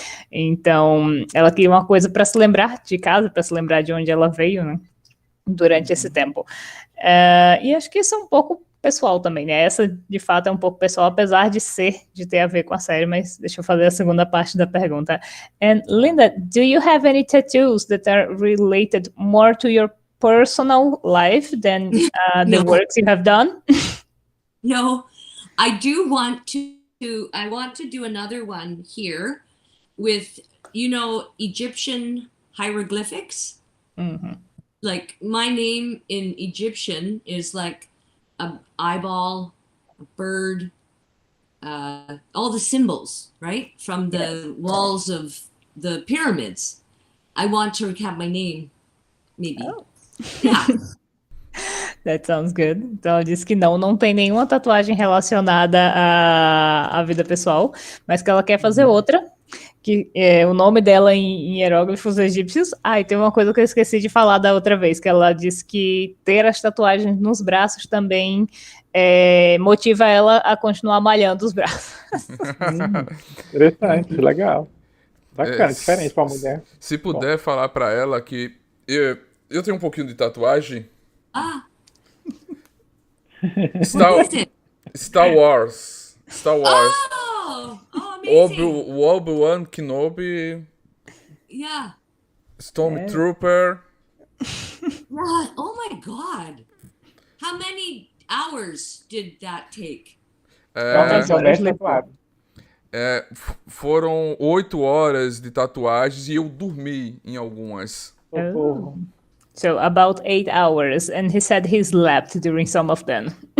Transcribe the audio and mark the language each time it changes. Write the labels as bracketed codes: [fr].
[pt] Então, ela queria uma coisa para se lembrar de casa, para se lembrar de onde ela veio, né? Durante esse tempo. E acho que isso é um pouco pessoal também, né? Essa, de fato, é um pouco pessoal, apesar de ter a ver com a série, mas deixa eu fazer a segunda parte da pergunta. [en] And Lynda, do you have any tattoos that are related more to your personal life than the works you have done? No, I do want I want to do another one here with, Egyptian hieroglyphics. Mm-hmm. Like, my name in Egyptian is like an eyeball, a bird, all the symbols, right? From the walls of the pyramids. I want to have my name, maybe. Oh. Yeah. That sounds good. [pt] Então ela disse que não tem nenhuma tatuagem relacionada à vida pessoal, mas que ela quer fazer outra, que o nome dela em hieróglifos egípcios. E tem uma coisa que eu esqueci de falar da outra vez, que ela disse que ter as tatuagens nos braços também motiva ela a continuar malhando os braços. Interessante, legal. Bacana, diferente para a mulher. Se puder falar para ela que eu tenho um pouquinho de tatuagem. Star Wars. [en] Oh, amazing. [pt] O Obi-Wan Kenobi. [en] Yeah. [pt] Stormtrooper. [en] Yeah. Oh my God. How many hours did that take? [pt] Foram 8 horas de tatuagens e eu dormi em algumas. [en] Oh. So about 8 hours, and he said he slept during some of them.